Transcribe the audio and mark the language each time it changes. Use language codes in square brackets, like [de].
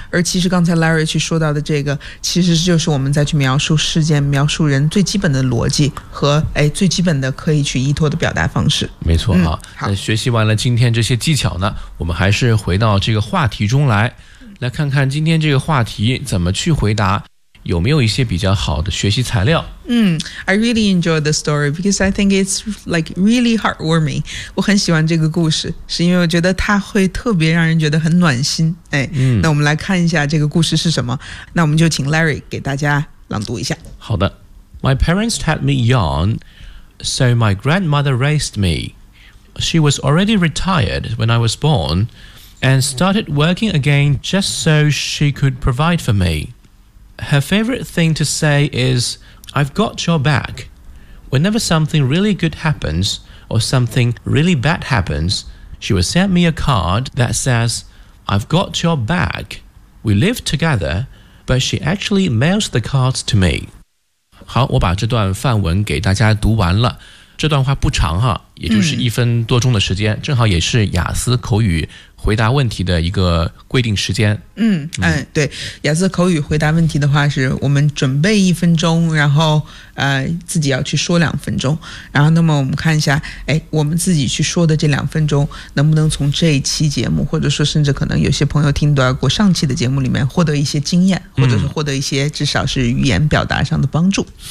[zh] 而其实刚才 Larry 去说到的这个，其实就是我们再去描述事件、描述人最基本的逻辑和最基本的可以去依托的表达方式。没错啊。好，那学习完了今天这些技巧呢，我们还是回到这个话题中来，来看看今天这个话题怎么去回答。有没有一些比较好的学习材料？ [en] I really enjoy the story because I think it's like really heartwarming. [zh] 我很喜欢这个故事，是因为我觉得它会特别让人觉得很暖心。那我们来看一下这个故事是什么。那我们就请 Larry 给大家朗读一下。好的。 [en] My parents had me young, so my grandmother raised me. She was already retired when I was born and started working again just so she could provide for me. Her favorite thing to say is, I've got your back. Whenever something really good happens or something really bad happens, she would send me a card that says, I've got your back. We live together, but she actually mails the cards to me. [zh] 好，我把这段范文给大家读完了。这段话不长哈，也就是一分多钟的时间，正好也是雅思口语回答问题的一个规定时间。对，雅思口语回答问题的话是我们准备一分钟，然后自己要去说两分钟，然后那么我们看一下我们自己去说的这两分钟能不能从这一期节目，或者说甚至可能有些朋友听到过上期的节目里面获得一些经验，或者是获得一些至少是语言表达上的帮助。